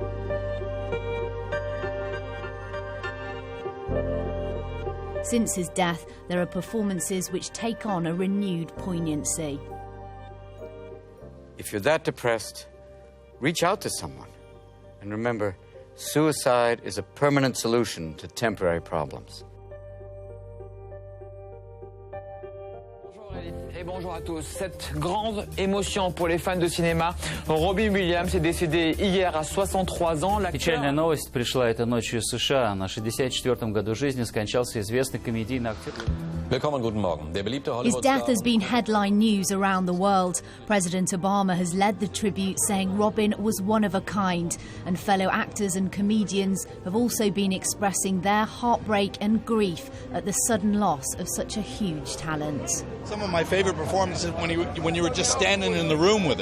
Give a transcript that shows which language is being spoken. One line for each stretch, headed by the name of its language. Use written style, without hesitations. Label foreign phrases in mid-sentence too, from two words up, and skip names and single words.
English: Since his death, there are performances which take on a renewed poignancy. If you're that depressed, reach out to someone. And remember, suicide is a permanent solution to temporary problems.
French: Et bonjour à tous. Cette grande émotion pour les fans de cinéma. Robin Williams est décédé hier à 63 ans.
Russian: Печальная новость пришла этой ночью из США. На 64-м году жизни скончался известный комедийный актер.
German: Willkommen, guten Morgen. Der beliebte
English: His Hollywood death has been headline news around the world. President Obama has led the tribute, saying Robin was one of a kind, and fellow actors and comedians have also been expressing their heartbreak and grief at the sudden loss of such a huge talent. Some of my favorite performances when you were just standing in the room with him.